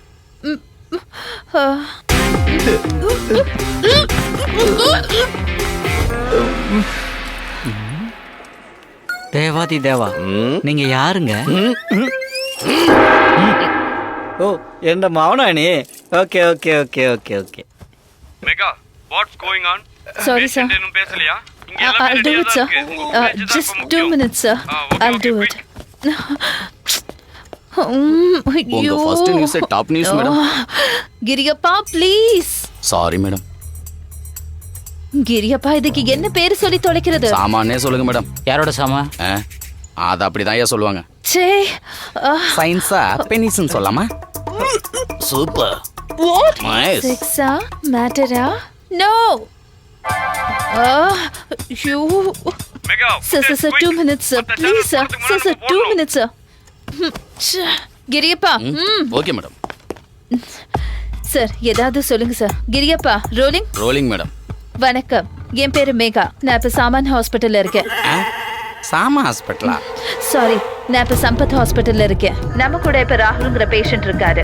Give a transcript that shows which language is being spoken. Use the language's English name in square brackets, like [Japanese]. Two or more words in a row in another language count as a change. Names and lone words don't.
[Tamil] தேவாதி தேவா, நீங்க யாருங்க? ஓ, எந்த மௌனா நீ? ஓகே ஓகே ஓகே ஓகே ஓகே. மெகா, [English] what's going on? Sorry sir. [Tamil] இன்னும் பேசலையா? இங்க [English] I'll do it sir. Just 2 minutes sir. I'll do it. உங்க first news top news madam. [Tamil] கிரியப்பா ப்ளீஸ். [English] sorry madam. [Tamil] கிரியப்பா, இதுக்கு என்ன பேர் சொல்லி தொலைக்கிறது? சாமானே சொல்லுங்க மேடம். யாரோட சாமா? அது அப்படிதான் சொல்லுவாங்க. சே, சயின்ஸா பெனிஸ்ன்னு சொல்லாமா? சூப்பர். வாட்? நைஸ். செக்ஸா மேட்டரா? நோ. யூ. மெகா, [English] Sir, 2 minutes sir. Please sir. Sir, 2 minutes sir. [Tamil] கிரியப்பா. [English] okay madam. [Tamil] சார், ஏதாவது சொல்லுங்க சார். கிரியப்பா, ரோலிங். [English] rolling madam. [Tamil] வணக்கம், என் பேரு மேகா. நான் இப்ப சாமான் ஹாஸ்பிட்டல்ல இருக்கேன். சாமா ஹாஸ்பிட்டலா? சாரி, நான் இப்ப சம்பத் ஹாஸ்பிட்டல்ல இருக்கேன். நம்ம கூட இப்ப ராகுல்ங்கிற பேஷண்ட் இருக்காரு.